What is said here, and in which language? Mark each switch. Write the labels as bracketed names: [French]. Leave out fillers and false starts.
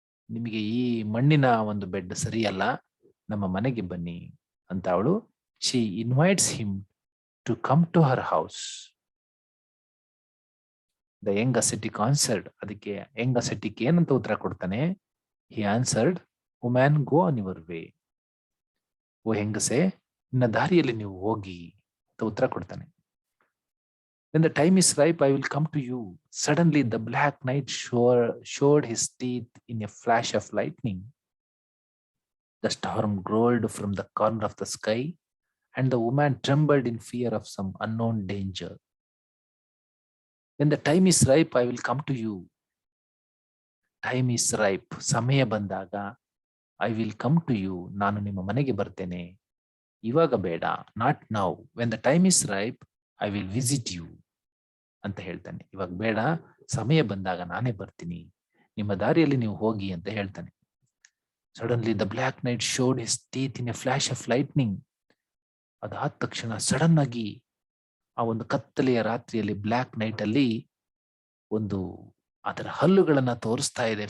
[Kannada] ನಿಮಗೆ ಈ ಮಣ್ಣಿನ ಒಂದು ಬೆಡ್ ಸರಿಯಲ್ಲ, ನಮ್ಮ ಮನೆಗೆ ಬನ್ನಿ ಅಂತ ಅವಳು [English] She invites him to come to her house. The young ascetic answered. [Kannada] ಅದಕ್ಕೆ ಯಂಗ್ ಅಸೆಟಿಕ್ ಏನಂತ ಉತ್ತರ ಕೊಡ್ತಾನೆ? [English] He answered, woman go on your way. [Kannada] ಓ ಹೆಂಗಸೆ, ನಿನ್ನ ದಾರಿಯಲ್ಲಿ ನೀವು ಹೋಗಿ ಅಂತ ಉತ್ತರ ಕೊಡ್ತಾನೆ. [English] When the time is ripe, I will come to you. Suddenly the black knight showed his teeth in a flash of lightning. The storm growled from the corner of the sky, and the woman trembled in fear of some unknown danger. When the time is ripe, I will come to you. Time is ripe. [Kannada] ಸಮಯ ಬಂದಾಗ [English] I will come to you. [Kannada] ನಾನು ನಿಮ್ಮ ಮನೆಗೆ ಬರ್ತೇನೆ. ಇವಾಗ ಬೇಡ. [English] Not now. When the time is ripe, I will visit you. [Kannada] ಅಂತ ಹೇಳ್ತಾನೆ. ಇವಾಗ ಬೇಡ, ಸಮಯ ಬಂದಾಗ ನಾನೇ ಬರ್ತೀನಿ, ನಿಮ್ಮ ದಾರಿಯಲ್ಲಿ ನೀವು ಹೋಗಿ ಅಂತ ಹೇಳ್ತಾನೆ. [English] Suddenly the black knight showed his teeth in a flash of lightning. [Kannada] ಅದಾದ ತಕ್ಷಣ ಸಡನ್ ಆಗಿ ಆ ಒಂದು ಕತ್ತಲೆಯ ರಾತ್ರಿಯಲ್ಲಿ ಬ್ಲ್ಯಾಕ್ ನೈಟ್ ಅಲ್ಲಿ ಒಂದು ಅದರ ಹಲ್ಲುಗಳನ್ನ ತೋರಿಸ್ತಾ ಇದೆ.